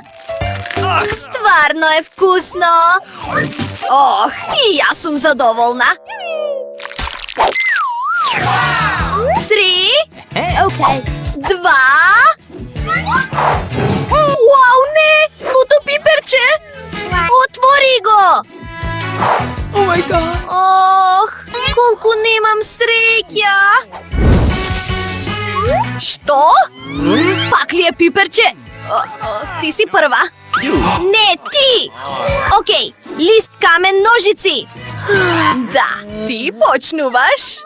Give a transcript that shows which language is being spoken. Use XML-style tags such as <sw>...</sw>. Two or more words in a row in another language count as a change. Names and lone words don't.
<mk>Стварно е вкусно. Ох, и јас сум задоволна. 3, 2. Вау, не! Луто пиперче! Отвори го!</mk> <en>Oh my god.</en> <mk>Ох, колку немам среќа! Што? Пак ли е пиперче? Ти си прва. Не, ти! Океј, лист, камен, ножици. Да, ти почнуваш.</mk>